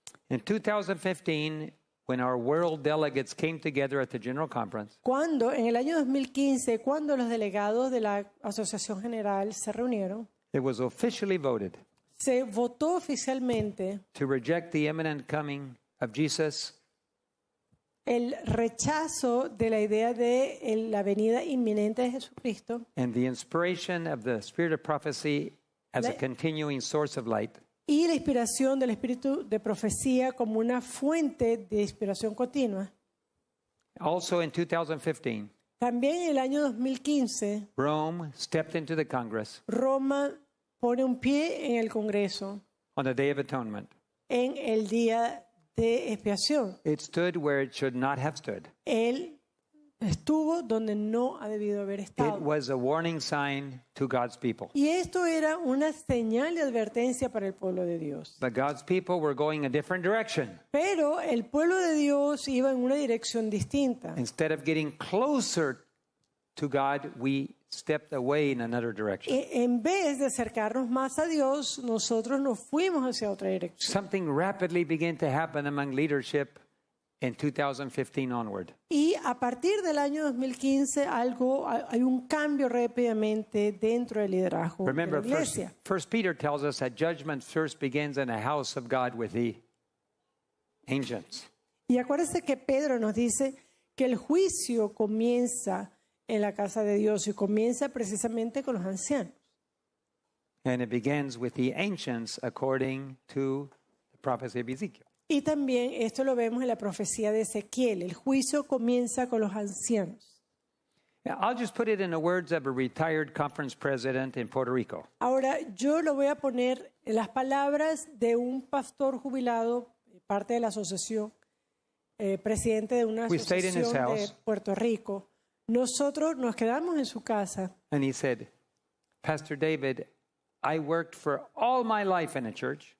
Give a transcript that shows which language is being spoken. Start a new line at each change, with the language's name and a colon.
English: In 2015, when our world delegates came together at the General Conference,
Spanish: Cuando, en el año 2015, cuando los delegados de la Asociación General se reunieron,
English: it was officially voted
Spanish: se votó oficialmente
English: to reject the imminent coming of Jesus
Spanish: el rechazo de la idea de la venida inminente de Jesucristo
English: and the inspiration of the spirit of prophecy as a
Spanish: La-
English: continuing source of light,
Spanish: y la inspiración del espíritu de profecía como una fuente de inspiración continua.
English: Also in 2015,
Spanish: También en el año 2015,
English: Rome stepped into the Congress
Spanish: Roma pone un pie en el Congreso
English: on the Day of Atonement.
Spanish: en el día de expiación.
English: It stood where it should not have stood.
Spanish: Él estuvo donde no ha debido haber
English: It
Spanish: estado.
English: was a warning sign to God's people.
Spanish: Y esto era una señal de advertencia para el pueblo de Dios.
English: But God's people were going a different direction.
Spanish: Pero el pueblo de Dios iba en una dirección distinta.
English: Instead of getting closer to God, we stepped away in another direction.
Spanish: En vez de acercarnos más a Dios, nosotros nos fuimos hacia otra dirección.
English: Something rapidly began to happen among leadership in 2015 onward.
Spanish: Y a partir del año 2015 hay un cambio rápidamente dentro del liderazgo de la
English: Remember,
Spanish: iglesia.
English: First Peter tells us that judgment first begins in the house of God with the ancients.
Spanish: Y acuérdense que Pedro nos dice que el juicio comienza en la casa de Dios y comienza precisamente con los ancianos.
English: And it begins with the ancients according to the prophecy of Ezekiel.
Spanish: Y también esto lo vemos en la profecía de Ezequiel. El juicio comienza con los ancianos.
English: Now, I'll just put it in the words of a retired conference president in Puerto Rico.
Spanish: Ahora, yo lo voy a poner en las palabras de un pastor jubilado, parte de la asociación, presidente de una
English: We stayed in his
Spanish: asociación de
English: house.
Spanish: Puerto Rico. nosotros nos quedamos en su casa
English: and he said, Pastor David, I worked for all my life in a church.